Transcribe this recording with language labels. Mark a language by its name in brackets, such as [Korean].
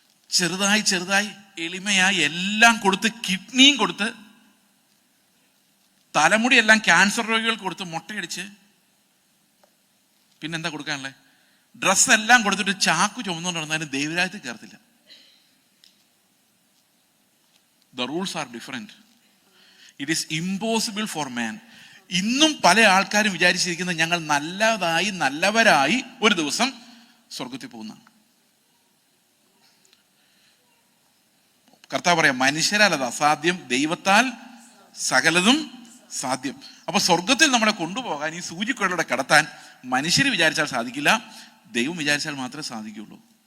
[Malayalam] ചെറുതായി എളിമയായി എല്ലാം കൊടുത്ത്, കിഡ്നിയും കൊടുത്ത്, തലമുടി എല്ലാം ക്യാൻസർ രോഗികൾക്ക് കൊടുത്ത്, മുട്ടയടിച്ച്, പിന്നെന്താ കൊടുക്കാനുള്ളത്? ഡ്രസ്സ് എല്ലാം കൊടുത്തിട്ട് ചാക്കു ചുമന്നുകൊണ്ട് നടന്നാലും ദൈവരാജ്യത്തിൽ കയറത്തില്ല. [English] The rules are different. It is impossible for man. [Malayalam] ഇന്നും പല ആൾക്കാരും വിചാരിച്ചിരിക്കുന്നത് ഞങ്ങൾ നല്ലവരായി ഒരു ദിവസം സ്വർഗത്തിൽ പോകുന്നതാണ്. കർത്താവ് പറയാം, മനുഷ്യരാൽ അത് അസാധ്യം, ദൈവത്താൽ സകലതും സാധ്യം. അപ്പൊ സ്വർഗത്തിൽ നമ്മളെ കൊണ്ടുപോകാൻ, ഈ സൂചിക്കുഴയിലൂടെ കടത്താൻ മനുഷ്യർ വിചാരിച്ചാൽ സാധിക്കില്ല, ദൈവം വിചാരിച്ചാൽ മാത്രമേ സാധിക്കുകയുള്ളൂ.